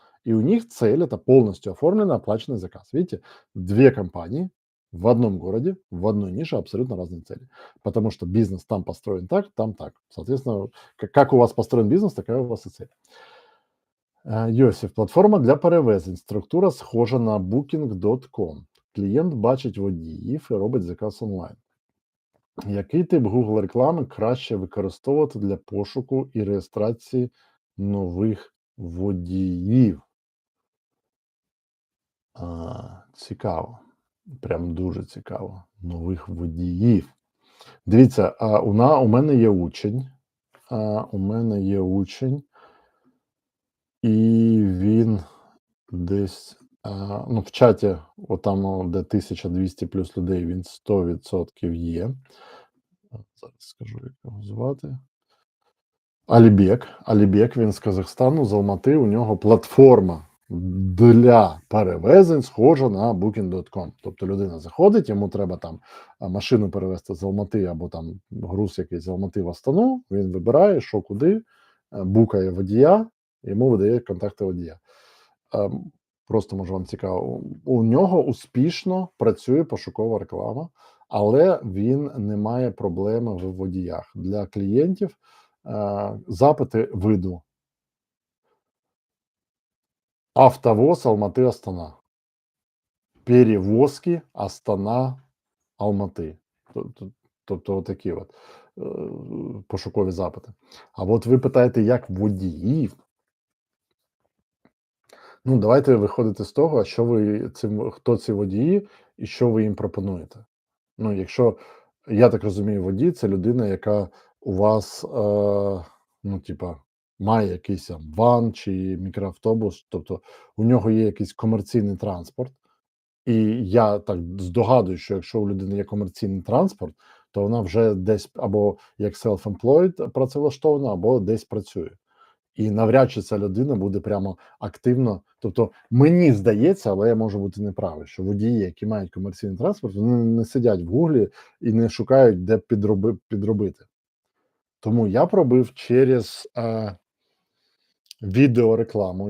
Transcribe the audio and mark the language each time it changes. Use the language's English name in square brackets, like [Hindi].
[Russian] И у них цель — это полностью оформленный, оплаченный заказ. Видите, 2 компании в одном городе, в одной нише, абсолютно разные цели. Потому что бизнес там построен так, там так. Соответственно, как у вас построен бизнес, такая у вас и цель. [Ukrainian] Йосиф, платформа для перевезень. Структура схожа на Booking.com. Клієнт бачить водіїв і робить заказ онлайн. Який тип Google реклами краще використовувати для пошуку і реєстрації нових водіїв? Цікаво. Прям дуже цікаво. Нових водіїв. Дивіться, у мене є учень. І він десь, ну, в чаті, отам, де 1200 плюс людей, він 100% є. Зараз скажу, як його звати. Алібек, він з Казахстану, з Алмати. У нього платформа для перевезень схожа на Booking.com. Тобто людина заходить, йому треба там машину перевезти з Алмати або там груз якийсь з Алмати в Астану. Він вибирає, що куди, букає водія, йому видає контакти водія. Просто може вам цікаво, у нього успішно працює пошукова реклама, але він не має проблеми в водіях. Для клієнтів запити виду: автовоз Алмати Астана, перевозки Астана Алмати. Тобто такі от пошукові запити. А от ви питаєте, як водіїв? Ну, давайте виходити з того, що ви хто ці водії і що ви їм пропонуєте. Ну, якщо я так розумію, водій це людина, яка у вас, ну, типа, має якийсь там ван чи мікроавтобус, тобто у нього є якийсь комерційний транспорт. І я так здогадуюсь, що якщо у людини є комерційний транспорт, то вона вже десь або як self-employed працевлаштована, або десь працює. І навряд чи ця людина буде прямо активно. Тобто, мені здається, але я можу бути неправий, що водії, які мають комерційний транспорт, вони не сидять в Гуглі і не шукають, де підробити. Тому я б робив через відеорекламу.